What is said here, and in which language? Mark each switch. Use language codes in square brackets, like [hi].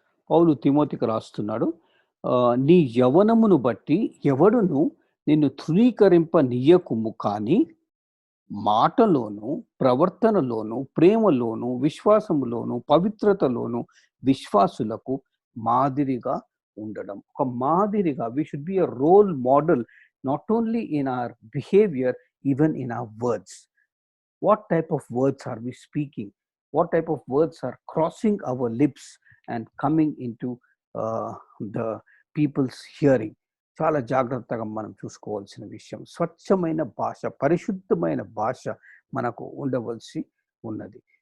[te] పౌలు తిమోతికి రాస్తున్నాడు, నీ యవనమును బట్టి ఎవడును నిన్ను తృణీకరింపనీయకుము, కానీ మాటలోను, ప్రవర్తనలోను, ప్రేమలోను, విశ్వాసములోను, పవిత్రతలోను విశ్వాసులకు మాదిరిగా ఉండడం. ఒక మాదిరిగా, [en] we should be a role model not only in our behavior, even in our words. What type of words are we speaking? What type of words are crossing our lips and coming into the people's hearing? [te] చాలా జాగ్రత్తగా మనం చూసుకోవాల్సిన విషయం. స్వచ్ఛమైన భాష, పరిశుద్ధమైన భాష మనకు ఉండవలసి ఉన్నది.